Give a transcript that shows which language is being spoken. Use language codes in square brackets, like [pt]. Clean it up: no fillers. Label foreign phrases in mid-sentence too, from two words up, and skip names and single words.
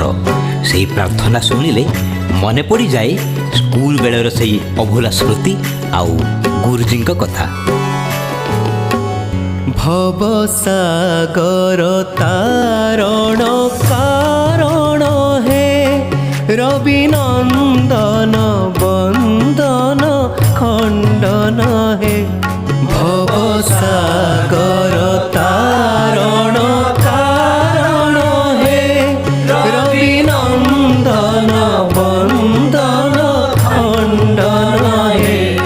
[or] ସେଇ ପ୍ରାର୍ଥନା ଶୁଣିଲେ ମନେ ପଡ଼ିଯାଏ ସ୍କୁଲ ବେଳର ସେଇ ଅଭୁଲା ସ୍ମୃତି ଆଉ ଗୁରୁଜୀଙ୍କ କଥା। [sa] ভবসাগর তারণ কারণ হে, রবি নন্দন বন্দন খণ্ডন হে। ভবসাগর তারণ কারণ হে, রবি নন্দন বন্দন খণ্ডন হে।